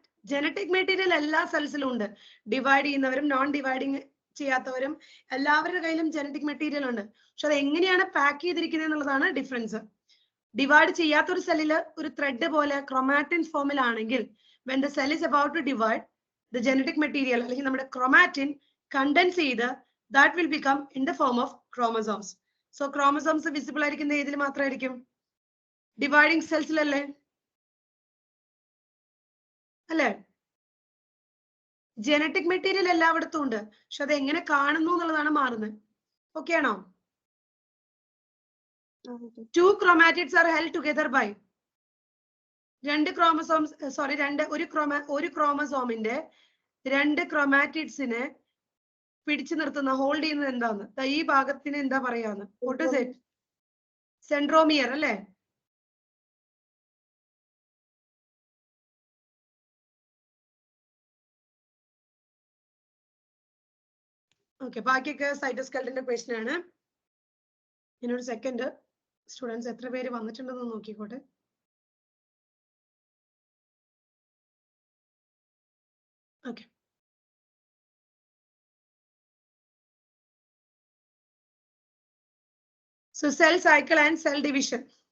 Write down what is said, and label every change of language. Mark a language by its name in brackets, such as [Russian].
[Malayalam] Genetic material എല്ലാ സെൽസിലും ഉണ്ട്. Divide ചെയ്യുന്നവരും നോൺ ഡിവൈഡിങ് ചെയ്യാത്തവരും എല്ലാവരുടെ കയ്യിലും ജനറ്റിക് മെറ്റീരിയൽ ഉണ്ട്. പക്ഷെ അത് എങ്ങനെയാണ് പാക്ക് ചെയ്തിരിക്കുന്നത് എന്നുള്ളതാണ് ഡിഫറൻസ്. ഡിവൈഡ് ചെയ്യാത്ത ഒരു സെല്ലില് ഒരു ത്രെഡ് പോലെ chromatin ഫോമിലാണെങ്കിൽ [English] when the cell is about to divide, the genetic material [Malayalam] അല്ലെങ്കിൽ നമ്മുടെ ക്രോമാറ്റിൻ കണ്ടൻസ് ചെയ്ത് [English] that will become in the form of chromosomes. [Malayalam] So chromosomes visible ആയിരിക്കുന്ന ഏതിൽ മാത്രമായിരിക്കും? ഡിവൈഡിങ് സെൽസിലല്ലേ? അല്ലേ? ജനറ്റിക് മെറ്റീരിയൽ എല്ലായിടത്തും ഉണ്ട്. പക്ഷെ അത് എങ്ങനെ കാണുന്നു എന്നുള്ളതാണ് മാറുന്നത്. ഓക്കെ ആണോ? [English] Two chromatids are held together by [Malayalam] രണ്ട് ക്രോമസോംസ്, സോറി ഒരു ക്രോമസോമിന്റെ രണ്ട് ക്രോമാറ്റിഡ്സിനെ പിടിച്ചു നിർത്തുന്ന, ഹോൾഡ് ചെയ്യുന്നത് എന്താന്ന്? ഈ ഭാഗത്തിന് എന്താ പറയാന്ന്? [English] What is it? [Malayalam] സെൻട്രോമിയർ അല്ലേ? ഓക്കെ, ബാക്കിയൊക്കെ സൈറ്റോസ്കെൽറ്റന്റെ ക്വസ്റ്റ്യൻ ആണ്. ഇനൊരു സെക്കൻഡ്, സ്റ്റുഡൻസ് എത്ര പേര് വന്നിട്ടുണ്ടെന്ന് നോക്കിക്കോട്ടെ. [English] Okay, so cell cycle and cell division.